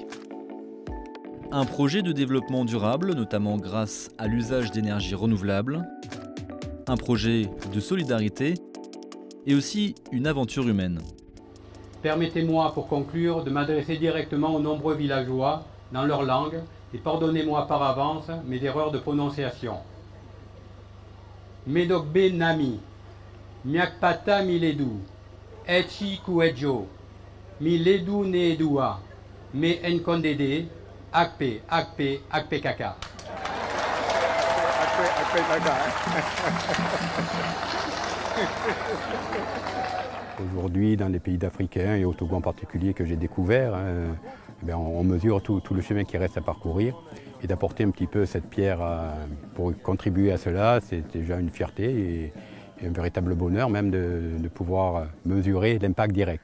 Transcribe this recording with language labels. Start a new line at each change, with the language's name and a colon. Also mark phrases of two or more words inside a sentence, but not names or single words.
French: Un projet de développement durable, notamment grâce à l'usage d'énergies renouvelables, un projet de solidarité et aussi une aventure humaine. Permettez-moi pour conclure de m'adresser directement aux nombreux villageois dans leur langue et pardonnez-moi par avance mes erreurs de prononciation.
Ewe: Medokbe Nami, Miakpata Miledu, Echi Kuejo, mi ledu ne dua, me enkondede, akpe, akpe, akpe kaka.
French: Aujourd'hui, dans les pays africains et au Togo en particulier que j'ai découvert, on mesure tout le chemin qui reste à parcourir. Et d'apporter un petit peu cette pierre pour contribuer à cela, c'est déjà une fierté et un véritable bonheur même de pouvoir mesurer l'impact direct.